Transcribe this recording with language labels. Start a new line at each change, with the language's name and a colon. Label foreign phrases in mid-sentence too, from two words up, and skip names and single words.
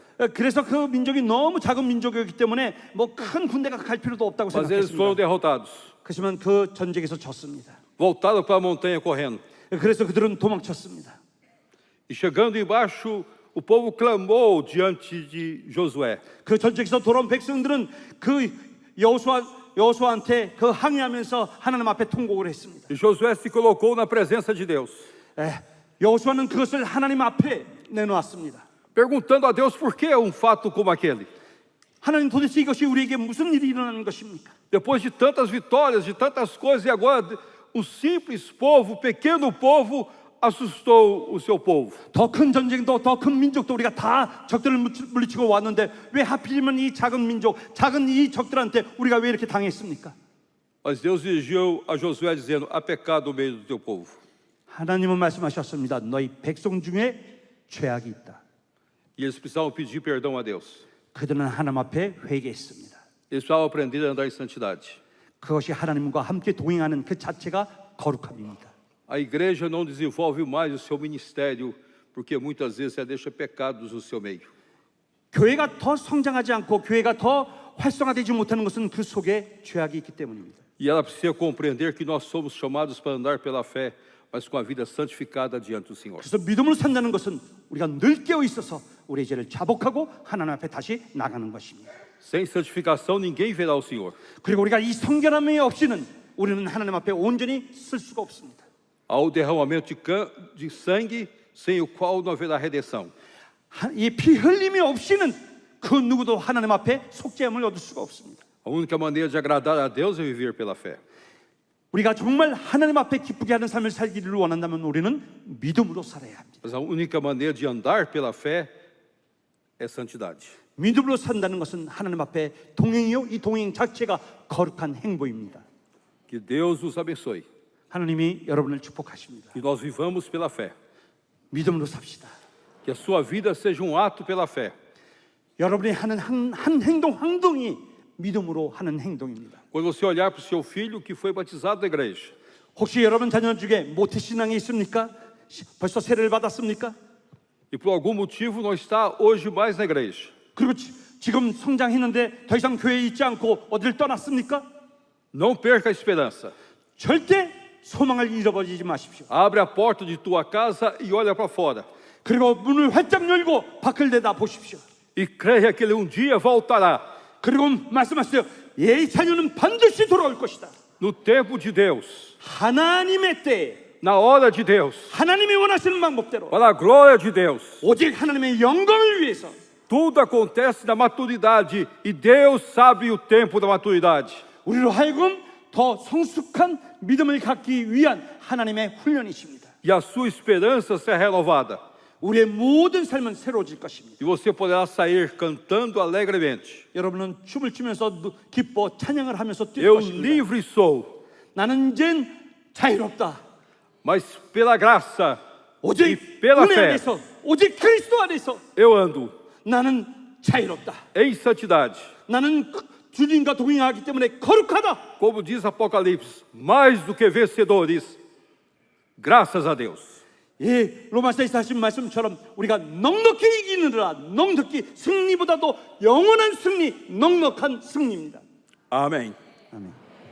Korean: 그래서 그 민족이 너무 작은 민족이었기 때문에 뭐 큰 군대가 갈 필요도 없다고
Portuguese: Mas eles foram
Korean: 생각했습니다.
Portuguese: derrotados.
Korean: 그렇지만 그 전쟁에서 졌습니다.
Portuguese: Voltaram para a montanha correndo.
Korean: 그래서 그들은 도망쳤습니다.
Portuguese: E chegando embaixo, o povo clamou diante de Josué.
Korean: 그 전쟁에서 돌아온 백성들은 그 여호수아한테 그 항의하면서 하나님 앞에 통곡을 했습니다.
Portuguese: E Josué se colocou na presença de Deus,
Korean: 여호수아는 그것을 하나님 앞에 내놓았습니다.
Portuguese: perguntando a Deus por que um fato como aquele.
Korean: 하나님 도대체 이것이 우리에게 무슨 일이 일어나는 것입니까?
Portuguese: Depois de tantas vitórias, de tantas coisas, e agora um simples povo, pequeno povo, assustou o seu povo.
Korean: 더 큰 전쟁도 더 큰 민족도 우리가 다 적들을 물리치고 왔는데 왜 하필이면 이 작은 민족, 작은 이 적들한테 우리가 왜 이렇게 당했습니까?
Portuguese: Mas Deus dirigiu a Josué dizendo: há pecado no meio do teu povo.
Korean: 하나님은 말씀하셨습니다. 너희 백성 중에 죄악이 있다.
Portuguese: E eles precisavam pedir perdão a Deus.
Korean: 그들은 하나님 앞에 회개했습니다.
Portuguese: Eles precisavam aprender a andar em santidade.
Korean: 그것이 하나님과 함께 동행하는 그 자체가 거룩함입니다.
Portuguese: A igreja não desenvolve mais o seu ministério porque muitas vezes ela deixa pecados no seu meio.
Korean: 교회가 더 성장하지 않고 교회가 더 활성화되지 못하는 것은 그 속에 죄악이 있기 때문입니다.
Portuguese: E ela precisa compreender que nós somos chamados para andar pela fé, mas com a vida santificada diante do Senhor.
Korean: 그래서 믿음으로 산다는 것은 우리가 늘 깨어 있어서 우리의 죄를 자복하고 하나님 앞에 다시 나가는 것입니다.
Portuguese: Sem santificação ninguém verá o Senhor.
Korean: 그리고 우리가 이 성결함이 없이는 우리는 하나님 앞에 온전히 쓸 수가 없습니다.
Portuguese: Há o derramamento de sangue, sem o qual não haverá redenção.
Korean: 이 피 흘림이 없이는 그 누구도 하나님 앞에 속죄함을 얻을 수가 없습니다.
Portuguese: A única maneira de agradar a Deus é viver pela fé.
Korean: 우리가 정말 하나님 앞에 기쁘게 하는 삶을 살기를 원한다면 우리는 믿음으로 살아야 합니다.
Portuguese: Mas a única maneira de andar pela fé é santidade.
Korean: 믿음으로 산다는 것은 하나님 앞에 동행이요, 이 동행 자체가 거룩한 행보입니다.
Portuguese: Que Deus nos abençoe.
Korean: 하나님이 여러분을 축복하십니다.
Portuguese: Que nós vivamos pela fé.
Korean: 믿음으로 삽시다.
Portuguese: Que a sua vida seja um ato pela fé.
Korean: 여러분이 하는 한 행동이 믿음으로 하는 행동입니다.
Portuguese: Quando você olhar para o seu filho que foi batizado na igreja,
Korean: 혹시 여러분 자녀 중에 모태신앙이 있습니까? 벌써 세례를 받았습니까?
Portuguese: e por algum motivo não está hoje mais na igreja,
Korean: 그리고 지금 성장했는데 더 이상 교회에 있지 않고 어디를 떠났습니까?
Portuguese: não perca a esperança.
Korean: 절대 소망을 잃어버리지 마십시오.
Portuguese: Abre a porta de tua casa e olha para fora.
Korean: 그리고 문을 활짝 열고 밖을 내다 보십시오.
Portuguese: E creia que ele um dia voltará.
Korean: 그리고 말씀하세요. 이 자녀는 반드시 돌아올 것이다.
Portuguese: No tempo de Deus,
Korean: 하나님의 때에
Portuguese: na hora de Deus,
Korean: 하나님이 원하시는 방법대로
Portuguese: para a glória de Deus.
Korean: 오직 하나님의 영광을 위해서
Portuguese: Tudo acontece na maturidade e Deus sabe o tempo da maturidade.
Korean: 우리로 하여금 더 성숙한 믿음을 갖기 위한 하나님의 훈련이십니다.
Portuguese: E a sua esperança será renovada.
Korean: 우리의 모든 삶은 새로워질 것입니다.
Portuguese: E você poderá sair cantando alegremente.
Korean: 여러분은 춤을 추면서 기뻐 찬양을 하면서 뛸
Portuguese: Eu
Korean: 것입니다.
Portuguese: livre sou,
Korean: 나는 이젠 자유롭다.
Portuguese: mas pela graça e
Korean: 오직
Portuguese: pela
Korean: 은혜
Portuguese: fé
Korean: 안에서 오직 그리스도 안에서
Portuguese: eu ando
Korean: 나는 자유롭다.
Portuguese: em santidade.
Korean: 나는 주님과 동행하기 때문에 거룩하다.
Portuguese: Como diz Apocalipse, mais do que vencedores, graças a Deus.
Korean: 예, 로마서에서 하신 말씀처럼 우리가 넉넉히 이기느라 넉넉히 승리보다도 영원한 승리, 넉넉한 승리입니다.
Portuguese: Amém.
Korean: 아멘.